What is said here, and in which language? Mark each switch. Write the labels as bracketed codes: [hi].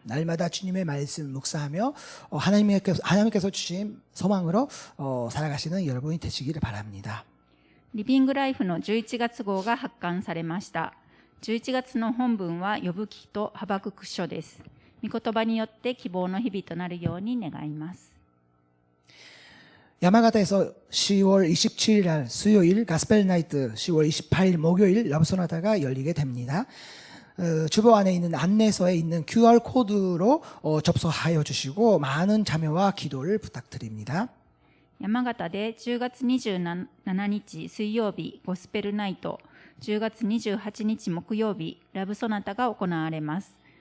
[ko] 날마다 주님의 말씀 묵상하며 하나님께서 주신 소망으로 살아가시는 여러분이 되시기를 바랍니다. [ja] リビングライフの11月号が発刊されました。 11月の本文は呼ぶ記とハバクク書です。御言葉によって希望の日々となるように願います。 [ko] 야마가타에서 10월 27일 날 수요일 가스펠 나이트, 10월 28일 목요일 러브소나타가 열리게 됩니다. 주보 안에 있는 안내서에 있는 QR 코드로 접속하여 주시고 많은 참여와 기도를 부탁드립니다. [ja] 山形で10月27日水曜日ゴスペルナイト、10月28日木曜日ラブソナタが行われます。